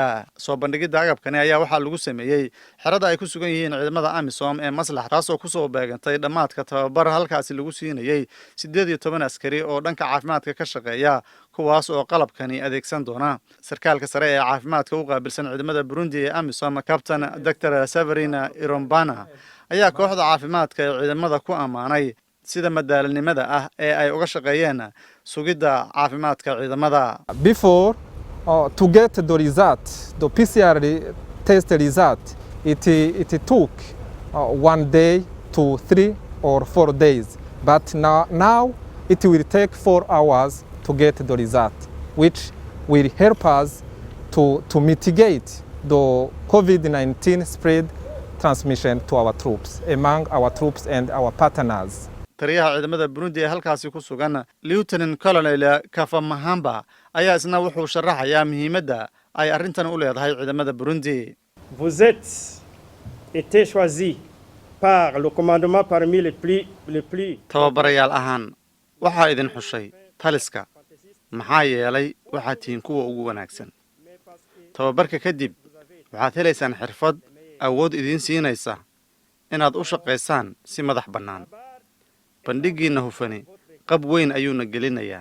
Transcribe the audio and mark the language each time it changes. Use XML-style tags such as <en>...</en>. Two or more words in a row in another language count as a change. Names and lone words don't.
<so>soo bandhigidda agabkani ayaa waxaa lagu sameeyey xerada ay ku sugan yihiin ciidamada AMISOM ee Maslax taasoo ku soo beegantay dhammaadka tababar halkaasi lagu siinayay 18 askari oo dhanka caafimaadka ka shaqeeya kuwaas oo qalabkani adeegsan doona. sarkaalka sare ee caafimaadka u qaabilsan ciidamada Burundi ee AMISOM Captain Dr. Severina Irombana ayaa kooxda caafimaadka ee ciidamada ku ammaanay sida madaalinimada ah ee ay uga shaqeeyeen sugidda caafimaadka ciidamada.</so> <en>Before to get the result, the PCR test result, it took 1 day to 3 or 4 days, but now it will take 4 hours to get the result, which will help us to mitigate the COVID-19 spread transmission to our troops, among our troops and our partners.</en> <so>taliyaha ciidamada Burundi ee halkaasi ku sugan Lieutenant Colonel Kafamahamba ayaa isna wuxuu sharaxayaa muhiimadda ay arrintan u leedahay ciidamada Burundi.</so> <fr>Vous êtes été choisi par le commandement parmi les plus</fr> <so>tababarayaal ahaan waxaa idin xushay taliska maxaa yeelay waxaa tihiin kuwa ugu wanaagsan. tababarka kadib waxaad helaysaan xirfad awood idin siinaysa inaad u shaqaysaan si madax bannaan. bandhigiina hufani qab weyn ayuuna gelinayaa.</so>